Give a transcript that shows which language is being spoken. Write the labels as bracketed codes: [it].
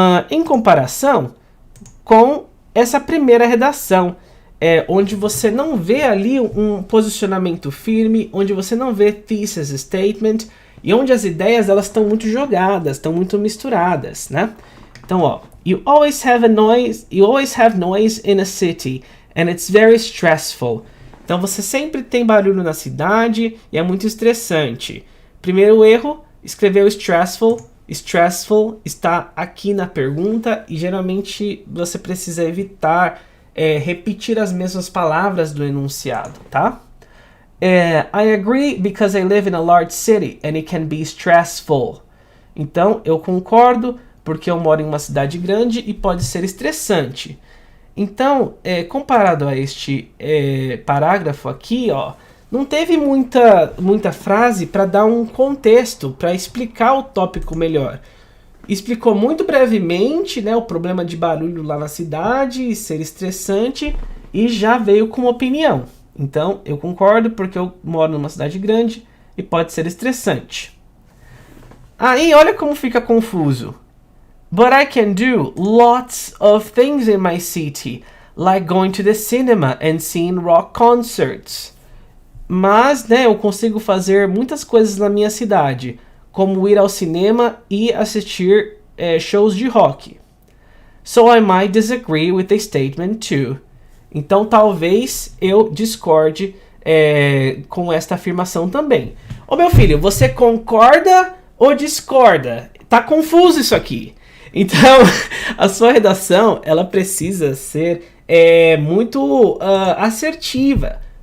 [pt] Em comparação com essa primeira redação, onde você não vê ali um posicionamento firme, onde você não vê thesis statement, e onde as ideias elas estão muito jogadas, estão muito misturadas, né? Então, ó, [en] you always have noise in a city, and it's very stressful. [pt] Então você sempre tem barulho na cidade e é muito estressante. Primeiro erro, escreveu stressful. Stressful está aqui na pergunta e geralmente você precisa evitar repetir as mesmas palavras do enunciado, tá? [en] I agree because I live in a large city and it can be stressful. [pt] Então, eu concordo porque eu moro em uma cidade grande e pode ser estressante. Então, comparado a este parágrafo aqui, ó, não teve muita frase para dar um contexto, para explicar o tópico melhor. Explicou muito brevemente, né, o problema de barulho lá na cidade e ser estressante e já veio com uma opinião. Então, eu concordo porque eu moro numa cidade grande e pode ser estressante. Aí, olha como fica confuso. [en] But I can do lots of things in my city, like going to the cinema and seeing rock concerts. [pt] Mas, né, eu consigo fazer muitas coisas na minha cidade, como ir ao cinema e assistir shows de rock. [en] So I might disagree with the statement too. [pt] Então, talvez eu discorde com esta afirmação também. Ô meu filho, você concorda ou discorda? Tá confuso isso aqui. Então, a sua redação, ela precisa ser muito assertiva.